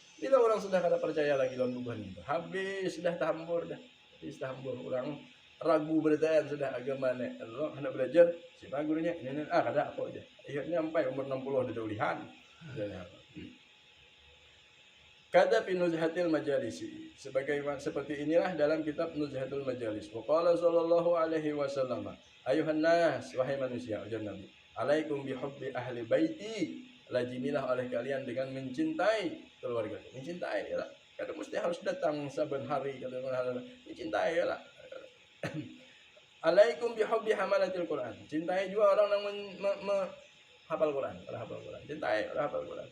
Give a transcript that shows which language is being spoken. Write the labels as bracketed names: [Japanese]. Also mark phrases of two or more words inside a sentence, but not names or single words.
[Banjar] Bila orang sudah kada percaya lagi lawan buhan itu habis sudah tambur orang ragu beritaan sudah agama nih Allah hendak belajar siapa gurunya ini kada apa aja akhirnya sampai umur 60 ada ulihan kata Nuzhatil Majalisi seperti inilah dalam kitab Nuzhatul Majalis [Arabic] وقال صلى الله عليه وسلم أيها الناس [Banjar] wahai manusia ujar Nabi [Arabic] عليكم بحب أهل بيتي [Banjar] lazimilah oleh kalian dengan mencintai keluarga mencintai ya kada mesti harus datang saben hari kada mencintai ya [Arabic] عليكم بحب حملة القرآن [Banjar] cintai juga orang yang hafal Quran cintai orang hafal Quran